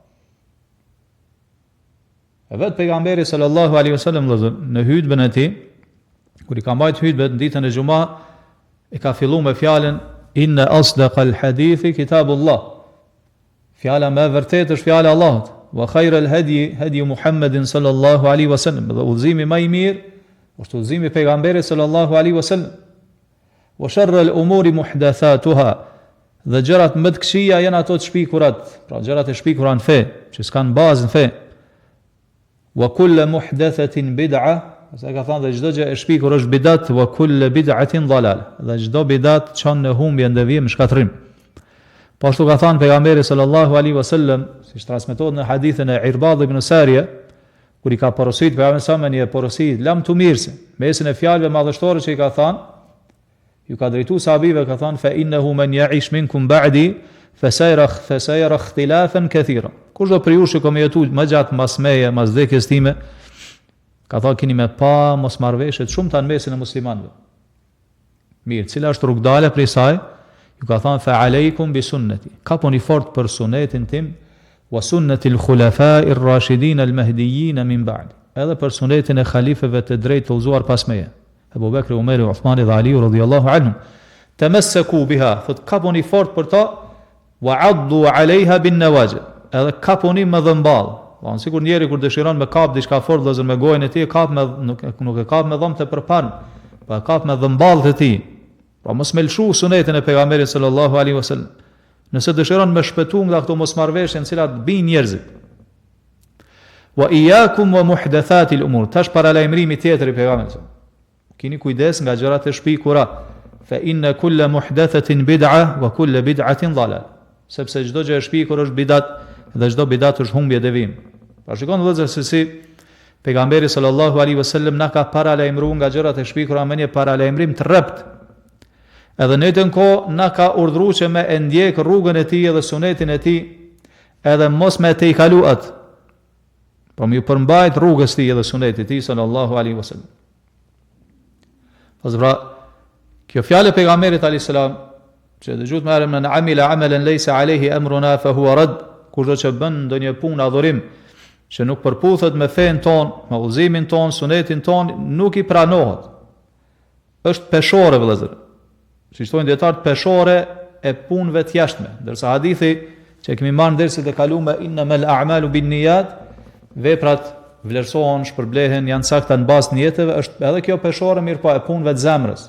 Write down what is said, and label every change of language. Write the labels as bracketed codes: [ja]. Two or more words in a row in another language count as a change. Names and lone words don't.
[sq] E vetë pejgamberi [ar] صلى الله عليه وسلم [sq] në hutbën e tij, kur i ka mbajt hutbën ditën e xumë, e ka filluar me fjalën [ar] إن أصدق الحديث كتاب الله. [sq] Fjala më e vërtetë është fjala e Allahut. [ar] وخير الهدي محمد صلى الله عليه وسلم. [sq] Dhe udhëzimi më i mirë është udhëzimi i pejgamberit [ar] صلى الله عليه وسلم. وشر الأمور محدثاتها. [sq] Dhe gjërat më të këqija janë ato të shpikurat, pra gjërat e shpikura në fe, që s'kan bazë në fe. [ar] وكل محدثة بدعة, [sq] sa ka thënë dhe çdo gjë e shpikur është bidat, [ar] وكل بدعة ضلالة. [sq] Dhe çdo bidat çon në humbje, ndevim, shkatrim. Po ashtu ka thënë pejgamberi [ar] صلى الله عليه وسلم, [sq] siç transmetohet në hadithin e Irbad ibn Sariya, kur i ka porositur pejgamberi sa me një porosi lam të mirëse, mesin e fjalëve madhështore që i ka thënë, ju ka drejtuar sahabive, ka thënë [ar] فإنه من يعش منكم بعدي فسيرى اختلافا كثيرا. [sq] Kush do për ju që kam jetuar më gjatë mas meje, mas vdekjes time, ka thënë keni me pa mosmarrveshje shumë të në mesin e muslimanëve. Mirë, cila është rrugdala prej saj? Ju ka thënë [ar] فعليكم بسنتي. [sq] Kaponi fort për sunetin tim, [ar] وسنة الخلفاء الراشدين المهديين من بعدي. [sq] Edhe për sunetin e halifeve të drejtë të udhëzuar pas meje. Abu Bekri, Umeri, Uthmani dhe Ali [ar] رضي الله عنهم. تمسكوا بها, [sq] thot kaponi fort për ta, [ar] وعضوا عليها بالنواجذ. [sq] Edhe kaponi me dhëmball. Von sikur njeri kur dëshiron me kap diçka fort vëllazër me gojën e tij, kap me nuk e kap me dhëmbë të përparm, po kap me dhëmball të tij. Pra mos me lshu sunetin e pejgamberit [ar] صلى الله عليه وسلم. [sq] Nëse dëshiron me shpëtu nga këto mosmarrveshje në cilat bin njerëzit. [ar] وإياكم ومحدثات الأمور. [sq] Tash paralajmërimi tjetër i pejgamberit. Kini kujdes nga gjërat e shpikura. [ar] فإن كل محدثة بدعة وكل بدعة ضلالة. [sq] Sepse çdo gjë e shpikur është bidat dhe çdo bidat është humbje devim. Pra shikoni vëllezër se si pejgamberi [ar] صلى الله عليه وسلم [sq] na ka paralajmëruar nga gjërat e shpikura me një paralajmërim të rrept. Edhe në të kohë na ka urdhëruar që me e ndjek rrugën e tij dhe sunetin e tij, edhe mos me te i kalu atë. Po më përmbajt rrugës tij dhe sunetit tij [ar] صلى الله عليه وسلم. [sq] Pas pra, kjo fjalë e pejgamberit [ar] عليه السلام, [sq] që dëgjohet me emrin [ar] عمل عملا ليس عليه أمرنا فهو رد, [sq] kurdo që bën ndonjë punë adhurim që nuk përputhet me fen ton, me udhëzimin ton, sunetin ton, nuk i pranohet. Është peshore vëllazër. Si thonë dietar, peshore e punëve të jashtme. Ndërsa hadithi që kemi marrë ndërsa të kaluam [ar] إنما الأعمال بالنيات, [sq] veprat vlerësohen, shpërblehen, janë sakta në bazë të nijeteve, është edhe kjo peshore mirë po e punëve të zemrës.